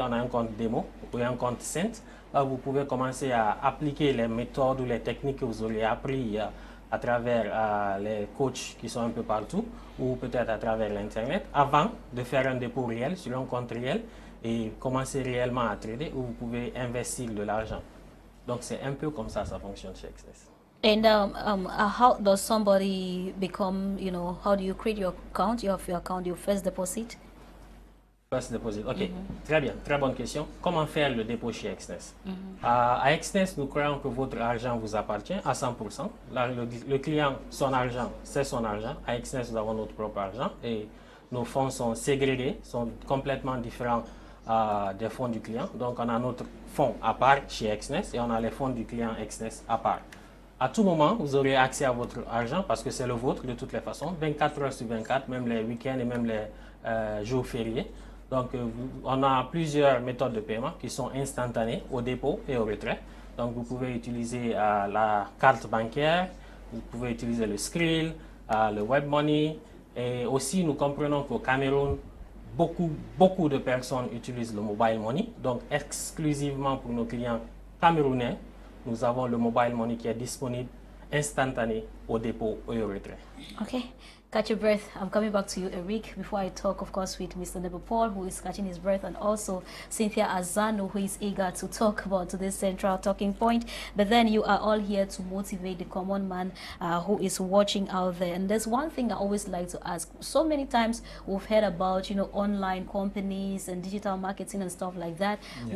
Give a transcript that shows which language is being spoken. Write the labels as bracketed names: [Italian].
[French] On a un compte démo ou un compte Saint. Là, vous pouvez commencer à appliquer les méthodes ou les techniques que vous aurez appris à travers les coachs qui sont un peu partout ou peut-être à travers l'Internet avant de faire un dépôt réel sur un compte réel et commencer réellement à trader où vous pouvez investir de l'argent. Donc, c'est un peu comme ça fonctionne chez Xnes. [English] And how does somebody become, how do you create your account? You have your account, your first deposit? First deposit, ok. [French] Très bien, très bonne question. Comment faire le dépôt chez Xnes? À Xnes, nous croyons que votre argent vous appartient à 100%. Là, le client, son argent, c'est son argent. À Xnes, nous avons notre propre argent et nos fonds sont ségrégés, sont complètement différents des fonds du client. Donc, on a notre fonds à part chez Xnes et on a les fonds du client Xnes à part. À tout moment, vous aurez accès à votre argent parce que c'est le vôtre de toutes les façons, 24 heures sur 24, même les week-ends et même les jours fériés. Donc, on a plusieurs méthodes de paiement qui sont instantanées au dépôt et au retrait. Donc, vous pouvez utiliser la carte bancaire, vous pouvez utiliser le Skrill, le Web Money. Et aussi, nous comprenons qu'au Cameroun, beaucoup de personnes utilisent le Mobile Money. Donc, exclusivement pour nos clients camerounais, nous avons le Mobile Money qui est disponible instantané au dépôt et au retrait. [English] Okay. Catch your breath. I'm coming back to you, Eric, before I talk, of course, with Mr. Paul, who is catching his breath, and also Cynthia Azano, who is eager to talk about this central talking point. But then you are all here to motivate the common man who is watching out there. And there's one thing I always like to ask. So many times we've heard about, online companies and digital marketing and stuff like that. Yeah.